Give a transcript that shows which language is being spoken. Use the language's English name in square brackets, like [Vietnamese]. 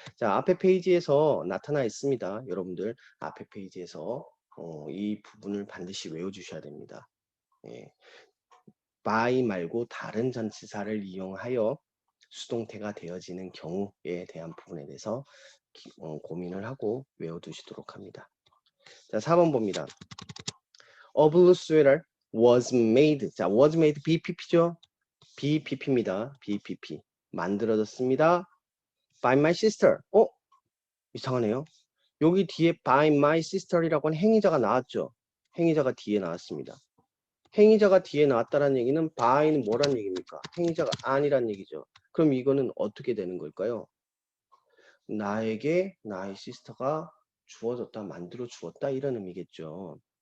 [Korean] 자, 앞에 페이지에서 나타나 있습니다. 여러분들 앞에 페이지에서 이 부분을 반드시 외워주셔야 됩니다. 예. by 말고 다른 전치사를 이용하여 수동태가 되어지는 경우에 대한 부분에 대해서 고민을 하고 외워두시도록 합니다. 자, 4번 봅니다. [English] A blue sweater was made. [Korean] 자, was made BPP죠? BPP입니다. BPP. 만들어졌습니다. [English] By my sister. [Korean] 이상하네요. 여기 뒤에 [English] by my sister [Korean] 이라고 하는 행위자가 나왔죠. 행위자가 뒤에 나왔습니다. 행위자가 뒤에 나왔다는 얘기는 by는 뭐란 얘기입니까? 행위자가 아니란 얘기죠. 그럼 이거는 어떻게 되는 걸까요? 나에게 나의 시스터가 주어졌다, 만들어 주었다 이런 의미겠죠.